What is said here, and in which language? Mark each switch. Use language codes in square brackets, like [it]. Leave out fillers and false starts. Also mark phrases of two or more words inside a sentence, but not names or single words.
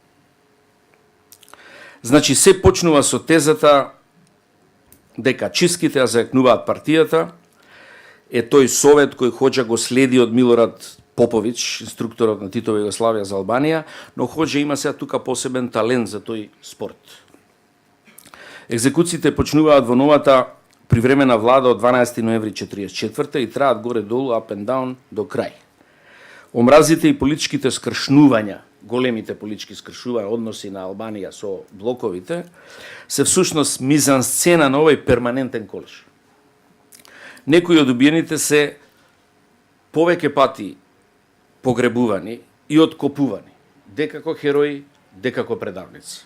[mk] Значи, се почнува со тезата дека чистките ја зајакнуваат партијата, е тој совет кој Хоџа го следи од Милорад Попович, инструкторот на Титова Југославија за Албанија, но Хоџа има сега тука посебен талент за тој спорт. Екзекуциите почнуваат во новата привремена влада од 12 ноември 1944 и траат горе-долу, [en] up and down, [mk] до крај. Омразите и политичките скршнувања, големите политички скршнувања, односи на Албанија со блоковите, се всушност мизансцена на овој перманентен колеж. Некои од убиените се повеќе пати погребувани и откопувани, декако херои, декако предавници.